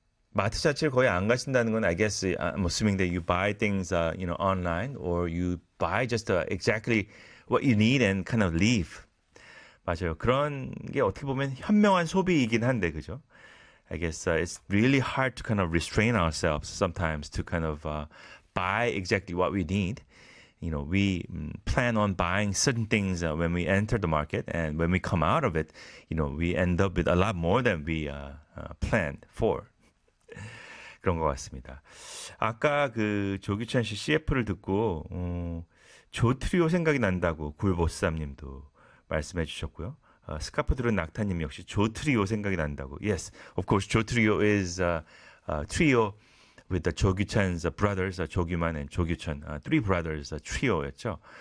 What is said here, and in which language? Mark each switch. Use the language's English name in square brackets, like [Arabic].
[Korean] 마트 자체를 거의 안 가신다는 건 [English] I guess I'm assuming that you buy things online or you buy just exactly what you need and kind of leave. [Korean] 맞아요. 그런 게 어떻게 보면 현명한 소비이긴 한데 그죠? [English] I guess it's really hard to kind of restrain ourselves sometimes to kind of buy exactly what we need. We plan on buying certain things when we enter the market, and when we come out of it, we end up with a lot more than we planned for. [Korean] 그런 것 같습니다. 아까 그 조규찬 씨 CF를 듣고 조트리오 생각이 난다고 굴보쌈님도 말씀해 주셨고요. 스카프 들은 낙타님 역시 조트리오 생각이 난다고. [English] Yes, of course, 조트리오 is a trio with the 조규찬's brothers, 조규만 and 조규찬, three brothers, trio였죠.